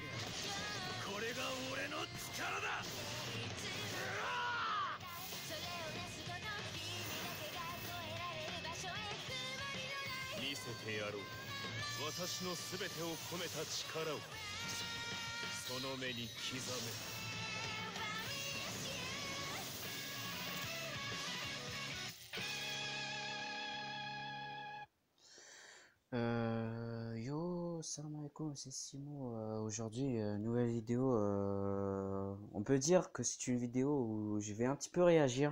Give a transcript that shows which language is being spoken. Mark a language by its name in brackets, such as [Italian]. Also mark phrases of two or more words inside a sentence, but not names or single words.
[Japanese] これが俺の力だ。見せてやろう。私の全てを込めた力をその目に刻め。 [French] Yo, [Arabic] سلام عليكم, [French] c'est Simo. Aujourd'hui, nouvelle vidéo. On peut dire que c'est une vidéo où je vais un petit peu réagir.